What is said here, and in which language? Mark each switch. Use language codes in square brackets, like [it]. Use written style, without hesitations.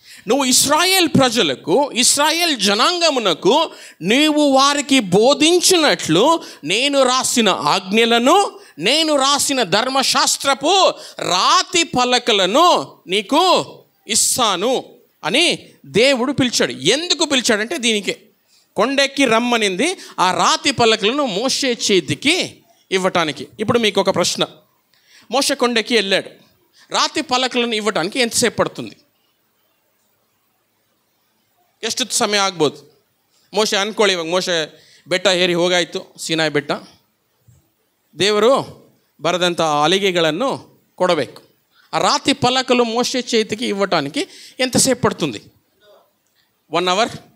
[te] నువ్వు ఇశ్రాయేల్ ప్రజలకు, ఇశ్రాయేల్ జనాంగమునకు నీవు వారికి బోధించినట్లు నేను రాసిన ఆజ్ఞలను, నేను రాసిన ధర్మశాస్త్రపు రాతి పలకలను నీకు ఇస్తాను అని దేవుడు పిలిచాడు. ఎందుకు పిలిచాడంటే దీనికే. కొండెక్కి రమ్మనింది ఆ రాతి పలకలను మోషే చేతికి ఇవ్వటానికి. ఇప్పుడు మీకు ఒక ప్రశ్న. మోషే కొండెక్కి వెళ్ళాడు, రాతి పలకలను ఇవ్వటానికి ఎంతసేపు పడుతుంది? [kn] ಎಷ್ಟು ಸಮಯ ಆಗ್ಬೋದು? ಮೋಶೆ ಅನ್ಕೊಳ್ಳಿ, ಇವಾಗ ಮೋಶೆ ಬೆಟ್ಟ ಏರಿ ಹೋಗಾಯಿತು, ಸೀನಾಯಿ ಬೆಟ್ಟ. ದೇವರು ಬರೆದಂಥ ಅಲಿಗೆಗಳನ್ನು ಕೊಡಬೇಕು. ಆ ರಾತಿ ಫಲಕಲು ಮೋಶೆ [te] చేతికి ఇవ్వటానికి ఎంతసేపు పడుతుంది? 1 అవర్.